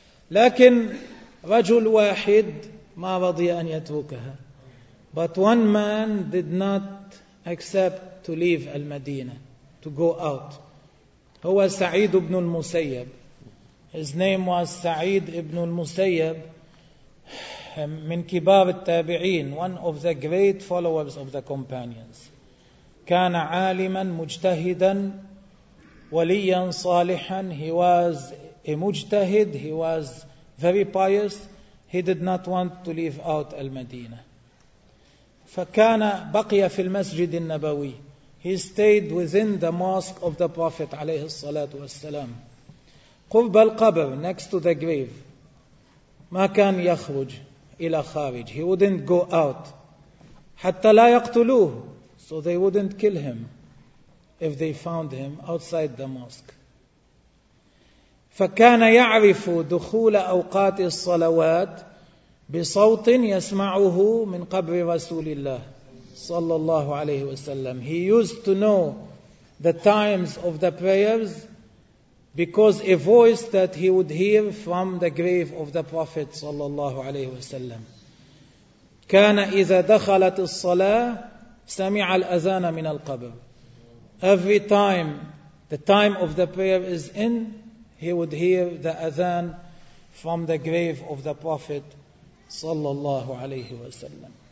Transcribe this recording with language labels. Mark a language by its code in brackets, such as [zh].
[ar] لكن رجل واحد ما رضي أن يتركها. [en] But one man did not accept to leave Al-Madinah, to go out. [ar] هو سعيد بن المسيب. [en] His name was سعيد بن المسيب. [ar] من كبار التابعين, [en] one of the great followers of the companions. [ar] كان عالما مجتهدا وليا صالحا. [en] He was a مجتهد, he was very pious. He did not want to leave out Al-Madinah. [ar] فكان بقي في المسجد النبوي. [en] He stayed within the mosque of the Prophet عليه الصلاة والسلام. [ar] قرب القبر, [en] next to the grave. [ar] ما كان يخرج إلى خارج. [en] He wouldn't go out. [ar] حتى لا يقتلوه. [en] So they wouldn't kill him if they found him outside the mosque. [ar] فكان يعرف دخول أوقات الصلوات بصوت يسمعه من قبر رسول الله صلى الله عليه وسلم. [en] He used to know the times of the prayers because a voice that he would hear from the grave of the Prophet صلى الله عليه وسلم. [ar] كان إذا دخلت الصلاة سمع الأذان من القبر. [en] Every time the time of the prayer is in, he would hear the Adhan from the grave of the Prophet صلى الله عليه وسلم.